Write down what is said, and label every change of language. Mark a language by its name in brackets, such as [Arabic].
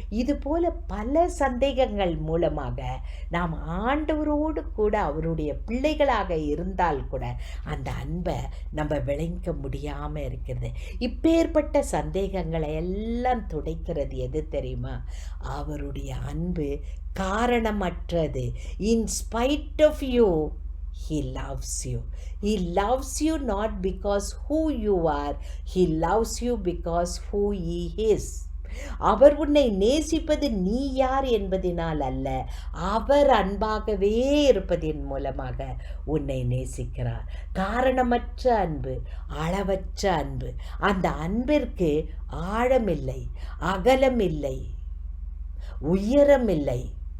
[Tamil] இது போல பல சந்தேகங்கள் மூலமாக நாம் ஆண்டவரோடு கூட அவருடைய பிள்ளைகளாக இருந்தால் கூட அந்த அன்பை நம்ம விளங்க முடியாமல் இருக்கிறது. இப்பேற்பட்ட சந்தேகங்களை எல்லாம் துடைக்கிறது எது தெரியுமா? அவருடைய அன்பு காரணமற்றது. [English] In spite of you, He loves you. He loves you not because who you are. He loves you because who He is. [Tamil] அவர் உன்னை நேசிப்பது நீ யார் என்பதினால் அல்ல, அவர் அன்பாகவே இருப்பதின் மூலமாக உன்னை நேசிக்கிறார். காரணமற்ற அன்பு, அளவற்ற அன்பு. அந்த அன்பிற்கு ஆழமில்லை, அகலமில்லை, உயரமில்லை.